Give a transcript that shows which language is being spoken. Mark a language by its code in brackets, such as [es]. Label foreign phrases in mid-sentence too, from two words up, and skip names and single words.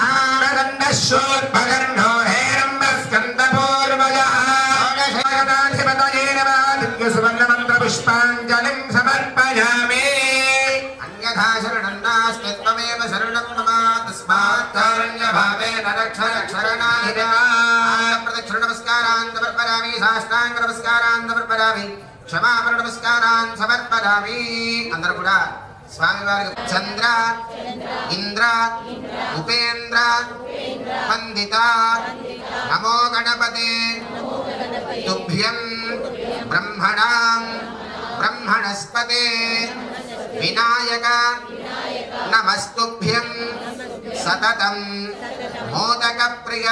[sa] प्रदण्डशूर्पकर्णो हेरम्बस्कन्दपूर्वजः षोडशगणाधिपतये नमः दिव्यसुवर्णमन्त्रपुष्पाञ्जलिं समर्पयामि अन्यथा शरणं नास्ति त्वमेव शरणं मम तस्मात् कारुण्यभावेन रक्ष प्रदक्षिणनमस्कारान् समर्पयामि साष्टाङ्गनमस्कारान् समर्पयामि क्षमापणनमस्कारान् समर्पयामि [te] అందరూ కూడా స్వామివారికి [sa] చంద్ర ఇంద్ర ఉపేంద్ర వందిత నమో గణపతే తుభ్యం బ్రహ్మణాం బ్రహ్మణస్పతే వినాయక నమస్తుభ్యం సతతం మోదక ప్రియ